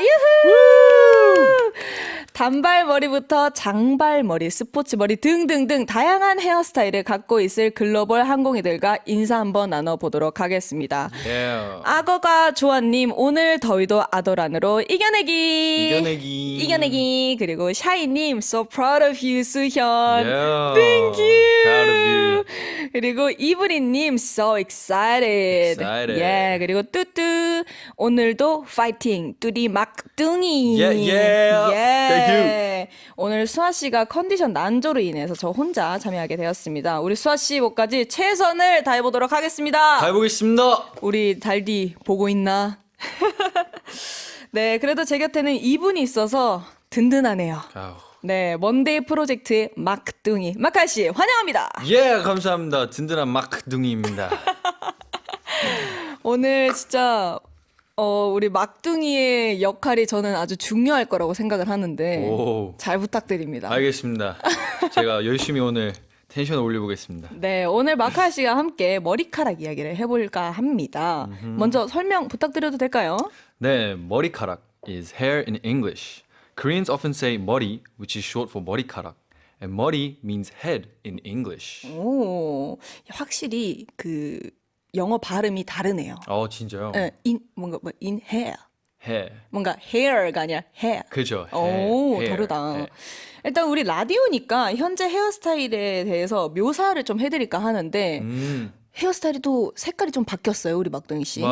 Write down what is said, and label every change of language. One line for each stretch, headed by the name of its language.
Korean: 유후! 단발머리부터 장발머리, 스포츠머리 등등등 다양한 헤어스타일을 갖고 있을 글로벌 항공이들과 인사 한번 나눠보도록 하겠습니다.
English: Yeah.
Korean: 악어가 조아님, 오늘 더위도 아도란으로 이겨내기. 이겨내기.
English: 그리고 샤이님, so proud of you, 수현. Yeah. Thank you. Proud of you. 그리고 이브리님, so excited. Excited.
Korean: 예, 그리고 뚜뚜, 오늘도 파이팅. 뚜리 막둥이.
English: Yeah, yeah. Thank you.
Korean: 오늘 수아 씨가 컨디션 난조로 인해서 저 혼자 참여하게 되었습니다. 우리 수아 씨 목까지 최선을 다해보도록 하겠습니다. 가보겠습니다. 우리 달디 보고 있나? 네, 그래도 제 곁에는 이분이 있어서 든든하네요. 아우. 네, 먼데이 프로젝트의 막둥이 마카 씨 환영합니다. 예, 감사합니다. 든든한 막둥이입니다. 오늘 진짜 우리 막둥이의 역할이 저는 아주 중요할 거라고 생각을 하는데 오. 잘 부탁드립니다. 알겠습니다. 제가 열심히 오늘 텐션을 올려보겠습니다. 네, 오늘 마카 씨가 함께 머리카락 이야기를 해볼까 합니다. 먼저 설명 부탁드려도 될까요?
English: 네, 머리카락 is hair in English. Koreans often say 머리, which is short for 머리카락. And 머리 means head in English.
Korean: 오, 확실히 그 영어 발음이 다르네요. 진짜요? 네, 뭔가
English: in hair. hair.
Korean: 뭔가 hair가 아니라 hair. 그죠? 오,
English: hair.
Korean: 다르다. 네. 일단 우리 라디오니까 현재 헤어스타일에 대해서 묘사를 좀 해드릴까 하는데 헤어스타일이 또 색깔이 좀 바뀌었어요, 우리 막둥이 씨.